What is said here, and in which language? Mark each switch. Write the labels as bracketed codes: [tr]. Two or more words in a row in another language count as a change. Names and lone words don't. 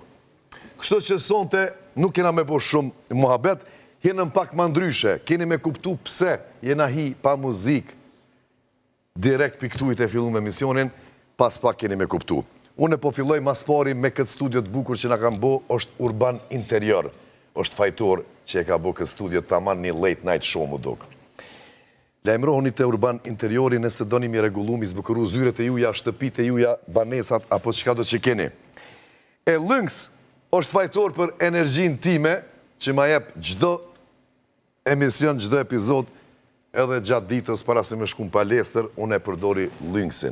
[sq] Kështu që sonte nuk kena me po shumë muhabet, jenëm pak ma ndryshe, keni me kuptu pse jena hi pa muzik direkt piktujt e fillu me emisionin, pas pak keni me kuptu. Unë po filloj mas pari me këtë studio të bukur që na kam bo, është Urban Interior, është fajtor që e ka bo këtë studio të aman një [en] late night show [sq] mu duk. Lajmërohuni të Urban Interiori nëse doni mi regullu, mi zbukuru zyret e juja, shtëpit e juja, banesat, apo qka do që keni. E Lynx është fajtor për energjin time, që ma jep gjdo emision, gjdo epizod, edhe gjatë ditës para se me shkum palestër, unë e përdori Lynxin.